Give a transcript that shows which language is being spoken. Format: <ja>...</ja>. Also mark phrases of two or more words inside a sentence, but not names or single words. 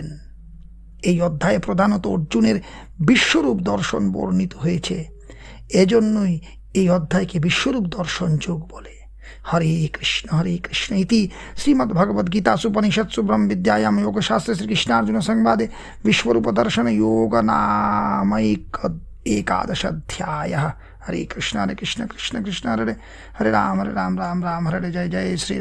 <bn>এই অধ্যায়ে প্রধানত অর্জুনের বিশ্বরূপ দর্শন বর্ণিত হয়েছে। এজন্যই এই অধ্যায়কে বিশ্বরূপ দর্শন যোগ বলে।</bn> <sa>হরে কৃষ্ণ ইতি শ্রীমদ্ভগবদ্গীতাসু উপনিষৎসু ব্রহ্ম বিদ্যায়াম যোগশাস্ত্রে শ্রীকৃষ্ণার্জুন সংবাদে বিশ্বরূপ দর্শন যোগ নাম एकादश अध्याय। हरे कृष्ण कृष्ण कृष्ण हरे हरे राम राम राम हरे जय जय श्री</sa>